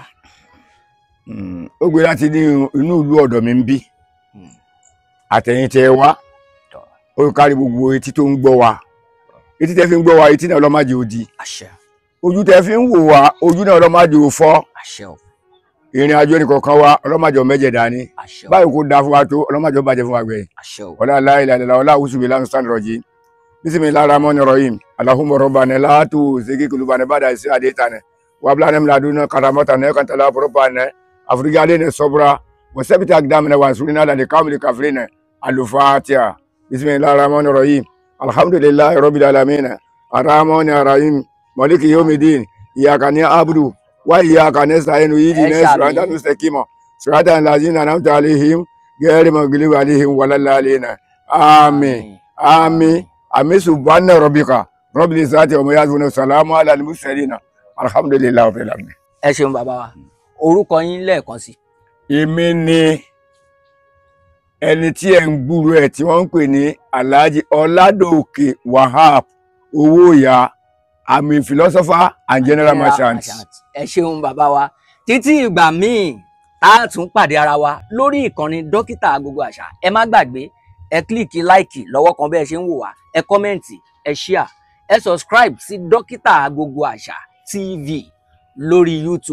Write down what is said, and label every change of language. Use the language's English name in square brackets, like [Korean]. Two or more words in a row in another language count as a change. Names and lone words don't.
[Yoruba] ó gbé láti ní inú ìlú ọ̀dọ̀ mi ń bí àtẹ̀yìn tẹ wá ó kárí gbogbo etí tó ń gbọ́ wa etí tẹ fi ń gbọ́ wa etí náà ọlọ́màjì ó di ojú tẹ fi ń wò wá ojú náà ọlọ́màjì ó fọ́ ìrìn àjò ẹnìkọ̀ọ̀kan wa ọlọ́màjì mẹ́jẹ̀ dání báyìí kò dáa fún wa tó ọlọ́màjì bàjẹ́ fún wa gbẹ̀yìn ọlá aláìláìlá ọlá àwùsùn bíi lánàá sàn rọ̀jì [Arabic] بسم الله الرحمن الرحيم اللهم ربنا لا تزغ قلوبنا بعد إذ هديتنا و وهب لنا من لدنك رحمة إنك أنت الوهاب أفرغ علينا صبرا وثبت أقدامنا وانصرنا على القوم الكافرين الفاتحة بسم الله الرحمن الرحيم الحمد لله رب العالمين الرحمن الرحيم مالك يوم الدين إياك نعبد وإياك نستعين اهدنا الصراط المستقيم صراط الذين أنعمت عليهم غير المغضوب عليهم ولا الضالين آمين آمين آمين سبحان ربك رب العزة و يصفون سلام على المرسلين الحمد لله رب العالمين. [Yoruba] ẹ ṣeun bàbá wa orúkọ yín lẹ́ẹ̀kan sí. èmi ni ẹni tí ẹ ń gbúrò ẹ tí wọ́n ń pè ní Alhaji Ọládòkè Wahab Owóyà àmì [English] philosopher and general merchant. [Yoruba] ẹ ṣeun bàbá wa títí ìgbà míì a tún pàdé ara wa lórí ìkànnì Dókítà Agogo Àṣà. ẹ má gbàgbé ẹ [English] kílíkì láìkì [Yoruba] lọ́wọ́ kan bẹ́ẹ̀ ṣe ń wò wá ẹ kọ́mẹ́ǹtì ẹ ṣíà ẹ subscribe sí Dókítà Agogo Àṣà TV lórí YouTube.